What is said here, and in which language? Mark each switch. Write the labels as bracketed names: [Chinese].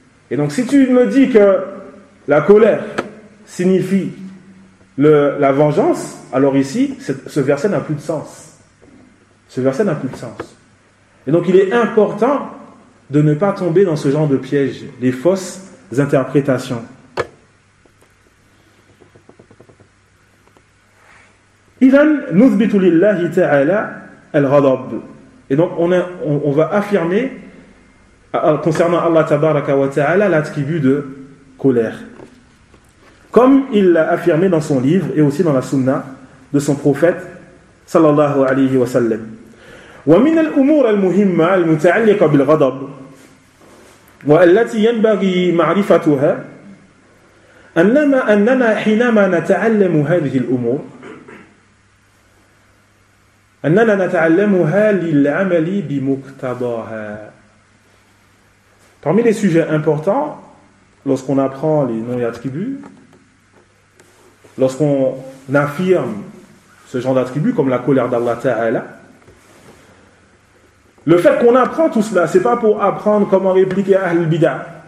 [French] Et donc, si tu me dis que la colère signifie la vengeance, alors ici, ce verset n'a plus de sens. Ce verset n'a plus de sens. Et donc, il est important de ne pas tomber dans ce genre de piège, les fausses interprétations. [Arabic] إذن نثبت لله تعالى الغضب. [French] Et donc on va affirmer concernant Allah tabaraka wa ta'ala l'attribut de colère. Comme il l'a affirmé dans son livre et aussi dans la sunna de son prophète sallallahu alayhi wa sallam. [Arabic] ومن الأمور المهمة المتعلقة بالغضب والتي ينبغي معرفتها أننا حينما نتعلم هذه الأمور أننا نتعلمها للعمل بمقتضاها. [French] Parmi les sujets importants, lorsqu'on apprend les noms et attributs, lorsqu'on affirme ce genre d'attributs comme la colère d'Allah Ta'ala, le fait qu'on apprend tout cela, c'est pas pour apprendre comment répliquer Ahl Bid'ah.